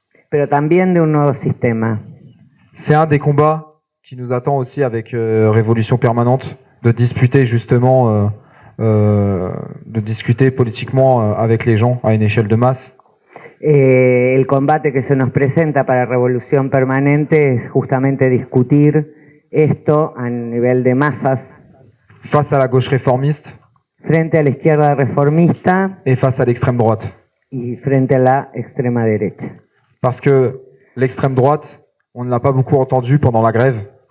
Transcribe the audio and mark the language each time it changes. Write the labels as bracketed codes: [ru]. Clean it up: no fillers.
[es] pero también de un nuevo sistema. [fr] C'est un des combats qui nous attend aussi avec Révolution Permanente, de discuter justement, de discuter politiquement avec les gens à une échelle de masse. [es] El combate que se nos presenta para Revolución Permanente es justamente discutir esto a nivel de masas [fr] Face à la gauche réformiste [es] frente a la izquierda reformista [fr] et face à l'extrême droite. [es] y frente a la extrema derecha. [fr] Parce que l'extrême droite, on ne l'a pas beaucoup entendu pendant la grève.